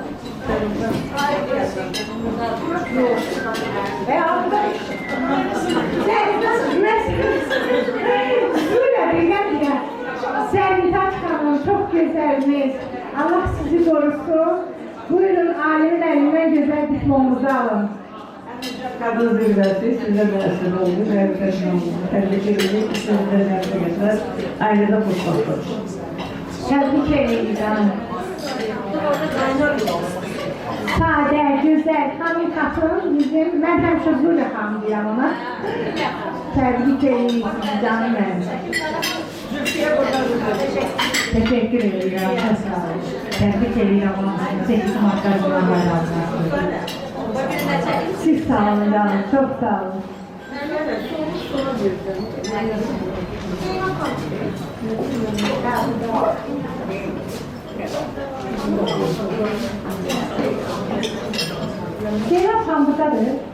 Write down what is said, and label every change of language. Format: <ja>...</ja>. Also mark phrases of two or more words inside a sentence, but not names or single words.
<az>Sərvitaç xanım, çox gözəliniz. Allah sizi qorusun. Buyurun, ailənin əlindən gözəl diplomunuzu alın.</az> <tr>Kadın zirvesi size dersin oldu. Herkesin oldu. Tebrik ederim. Sizinle derse ailede kutlattır.</tr> <az>Təbrik edirik canım. Sadə, gözəl, xanım xatın bizim, mən həmişə Zulə xanım deyəm ona. Təbrik edirik sizi canım mənim.</az> <tr>Teşekkür ederim. Çok sağ olun. Tebrik ediyorum. 8 Mart'ta Allah razı olsun.</tr> <az>Siz sağ olun canım. Çok sağ olun.</az> <tr>Zeynep Han buradadır.</tr>